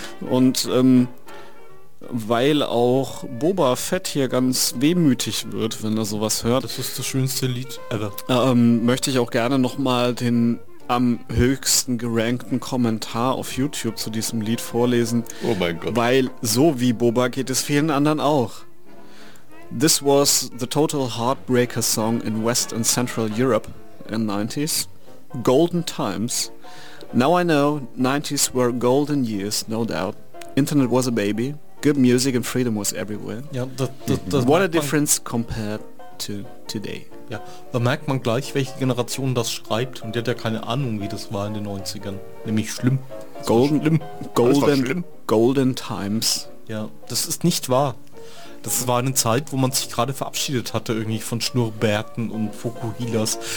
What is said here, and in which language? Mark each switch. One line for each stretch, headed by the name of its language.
German: Und weil auch Boba Fett hier ganz wehmütig wird, wenn er sowas hört. Das ist das schönste Lied ever. Möchte ich auch gerne nochmal den am höchsten gerankten Kommentar auf YouTube zu diesem Lied vorlesen. Oh mein Gott. Weil so wie Boba geht es vielen anderen auch.
English: This was the total heartbreaker song in West and Central Europe in the 90s. Golden times. Now I know 90s were golden years, no doubt. Internet was a baby. Good music and freedom was everywhere.
German: Ja,
English: what a difference compared to today.
German: Ja, da merkt man gleich, welche Generation das schreibt, und die hat ja keine Ahnung, wie das war in den 90ern. Nämlich schlimm. Das
English: golden,
German: schlimm.
English: Golden,
German: schlimm.
English: Golden times.
German: Ja, das ist nicht wahr. Das war eine Zeit, wo man sich gerade verabschiedet hatte irgendwie von Schnurrbärten und Fukuhilas.